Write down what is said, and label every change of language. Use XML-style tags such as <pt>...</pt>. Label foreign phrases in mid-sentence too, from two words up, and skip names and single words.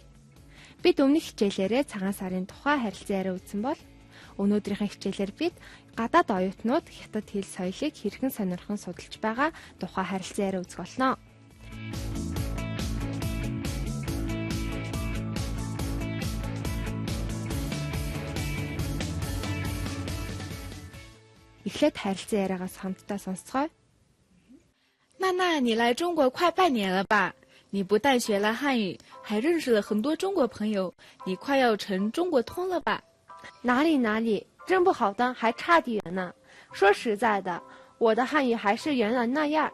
<mn>Бид өмнөх хичээлээрээ цагаан сарын тухай харилцан яриа үзсэн бол өнөөдрийнхээ хичээлээр бид гадаад оюутнууд хятад хэл соёлыг хэрхэн сонирхон судалж байгаа тухай харилцан яриа үзэх болно. Эхлээд харилцан яриагаас хамтдаа сонсцгоё.</mn> <zh>娜，你来中国快半年了吧？你不但学了汉语，还认识了很多中国朋友，你快要成中国通了吧？哪里，真不好当，还差得远呢。说实在的，我的汉语还是原来那样。</zh>